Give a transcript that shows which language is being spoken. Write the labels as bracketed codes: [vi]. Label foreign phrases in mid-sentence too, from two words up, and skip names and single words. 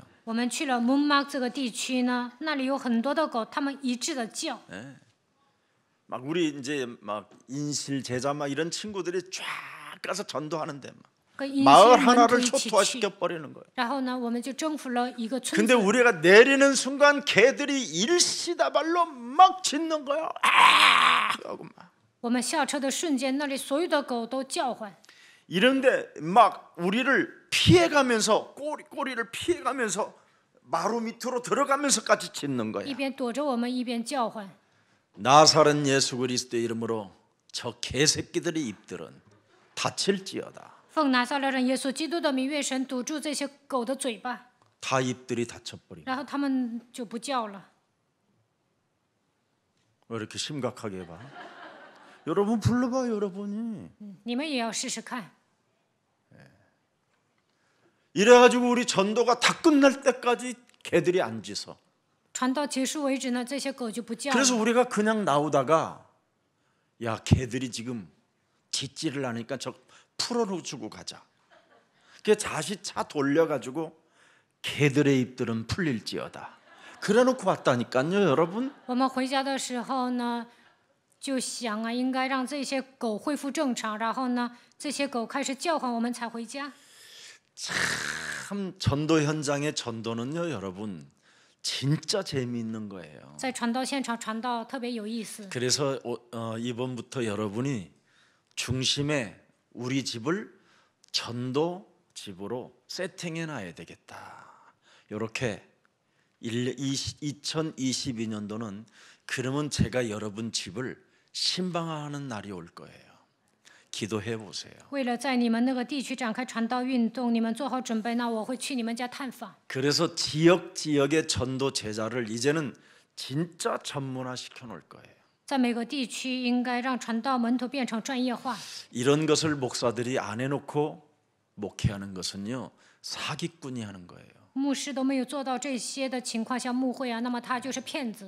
[zh] 我们去了蒙马这个地区呢，那里有很多的狗，它们一致的叫。 [ko] 막 우리 이제 막 인실 제자 막 이런 친구들이 쫙 가서 전도하는데 막 [zh] 跟一 [ko] 마을 [zh] 些门徒 [ko] 하나를 [zh] 一起去， [ko] 초토화시켜 버리는 거예요. [zh] 然后呢，我们就征服了一个村 [ko] 근데 [zh] 子。 [ko] 우리가 내리는 순간 개들이 일시다발로 막 짖는 거예요. 아! 하고 막. [zh] 我们下车的瞬间，那里所有的狗都叫唤。 [ko] 이런데 막 우리를 피해가면서 꼬리를 피해가면서 마루 밑으로 들어가면서까지 짖는 [zh] 一 [ko] 거야. [zh] 边躲着我们，一边叫唤。 [ko] 나사렛 예수 그리스도의 이름으로 저 개새끼들의 입들은 닫힐지어다. [zh] 奉拿撒勒人耶稣基督的名，愿神堵住这些狗的嘴巴， [ko] 다 입들이 닫혀버리고. [zh] 然后它们就不叫了。 [ko] 왜 이렇게 심각하게 봐? 여러분 불러봐요, 여러분이. [zh] 你们也要试试看。 [ko] 이래가지고 우리 전도가 다 끝날 때까지 개들이 안 짖어. [zh] 传到结束为止呢，这些狗就不叫 [ko] 그래서 [zh] 了。 [ko] 우리가 그냥 나오다가 야 개들이 지금 짖지를 않으니까 저 풀어주고 가자. 그 다시 차 돌려가지고 개들의 입들은 풀릴지어다. 그래놓고 왔다니까요, 여러분. [zh] 我们回家的时候呢，就想啊，应该让这些狗恢复正常，然后呢，这些狗开始叫唤，我们才回家。 [ko] 참 전도 현장의 전도는요, 여러분 진짜 재미있는 거예요. [zh] 在传道现场传道特别有意思。 [ko] 그래서 이번부터 여러분이 중심에 우리 집을 전도 집으로 세팅해 놔야 되겠다. 이렇게 2022년도는 그러면 제가 여러분 집을 신방하는 날이 올 거예요. 기도해 보세요. [zh] 为了在你们那个地区展开传道运动，你们做好准备，那我会去你们家探访。 [ko] 그래서 지역의 전도 제자를 이제는 진짜 전문화 시켜 놓을 거예요. [zh] 在每个地区，应该让传道门徒变成专业化。 [ko] 이런 것을 목사들이 안 해놓고 목회하는 것은요, 사기꾼이 하는 거예요. [zh] 牧师都没有做到这些的情况下牧会啊，那么他就是骗子。